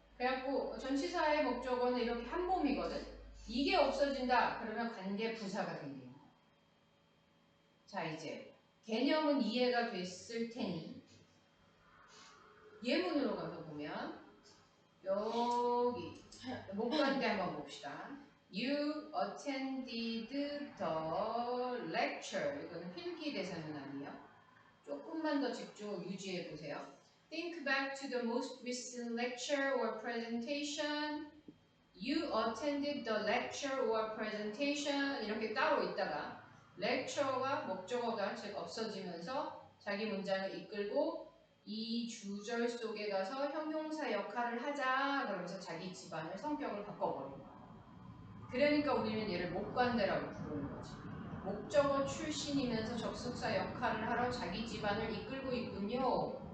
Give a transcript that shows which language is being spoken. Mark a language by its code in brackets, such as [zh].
[ko] 그래갖고 전치사의 목적어는 이렇게 한 몸이거든? 이게 없어진다. 그러면 관계 부사가 생기는 거야. 자, 이제 개념은 이해가 됐을 테니 예문으로 가서 보면 여기 목관대 한번 봅시다. [en] You attended the lecture. [ko] 이거는 필기 대사는 아니에요. 조금만 더 집중을 유지해 보세요. [en] Think back to the most recent lecture or presentation. You attended the lecture or presentation. [ko] 이렇게 따로 있다가 lecture가 목적어가 즉 없어지면서 자기 문장을 이끌고 이 주절 속에 가서 형용사 역할을 하자 그러면서 자기 집안의 성격을 바꿔버린 거야. 그러니까 우리는 얘를 목관대라고 부르는 거지. 목적어 출신이면서 접속사 역할을 하러 자기 집안을 이끌고 있군요.